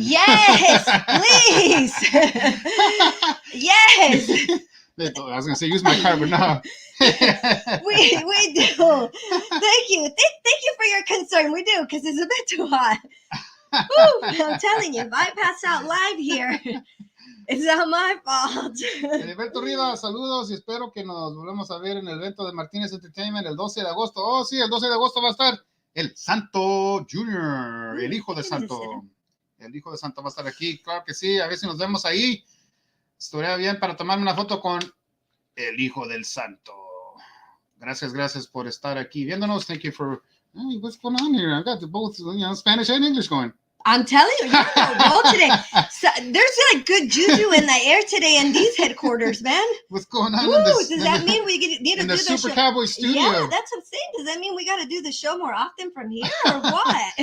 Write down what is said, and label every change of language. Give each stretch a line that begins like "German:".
English: Yes, please. Yes. I was gonna say use my card, but no. we do. Thank you. Thank you for your concern. We do, because it's a bit too hot. Woo, I'm telling you, if I pass out live here, it's not my fault.
Spanish: Heriberto Rivas, saludos y espero que nos volvamos a ver en el evento de Martínez Entertainment el 12 de agosto. Oh, sí, el 12 de agosto va a estar el Santo Junior, el hijo de Santo. El hijo de Santo va a estar aquí, claro que sí. A ver si nos vemos ahí. Estaría bien para tomarme una foto con el hijo del Santo. Gracias por estar aquí viéndonos.
English: Thank you for... Hey, what's going on here? I got both, Spanish and English going. I'm telling you, you're on a roll today. So, there's like good juju in the air today in these headquarters, man. What's going on Woo, in this? does that mean we need to in the Super show? Cowboy studio? Yeah, that's what I'm saying. Does that mean we got to do the show more often from here or what?